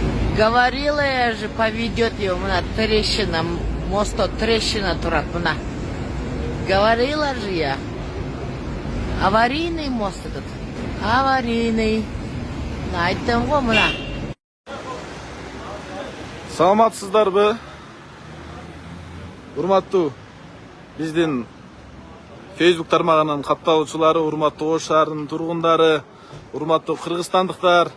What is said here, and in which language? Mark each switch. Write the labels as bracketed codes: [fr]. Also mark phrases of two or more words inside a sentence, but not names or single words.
[ru] Говорила я же, поведет его, [ky] мына трещина, [ru] моста трещина [ky] турат, мына. [ru] Говорила же я. Аварийный мост этот. [ky] Аварийный. Айттым ғой мына. Саламатсыздарбы? Урматтуу биздин Facebook тармагынын катталуучулары, урматтуу Ош шаарынын тургундары, урматтуу кыргызстандыктар.